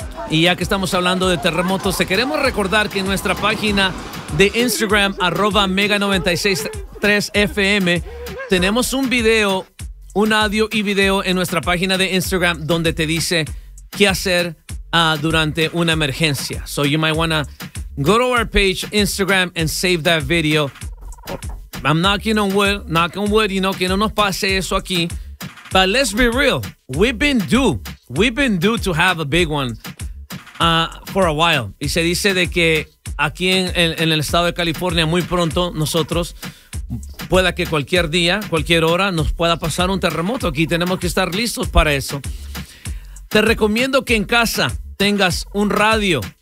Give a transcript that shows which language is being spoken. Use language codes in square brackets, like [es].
[es] Y ya que estamos hablando de terremotos, te queremos recordar que en nuestra página de Instagram, @mega963fm, tenemos un video, un audio y video en nuestra página de Instagram donde te dice qué hacer durante una emergencia. [en] So you might wanna go to our page, Instagram, and save that video. I'm knocking on wood, you know, [es] que no nos pase eso aquí. [en] But let's be real, we've been due to have a big one for a while. [es] Y se dice de que aquí en el estado de California, muy pronto nosotros, pueda que cualquier día, cualquier hora, nos pueda pasar un terremoto. Aquí tenemos que estar listos para eso. Te recomiendo que en casa tengas un radio.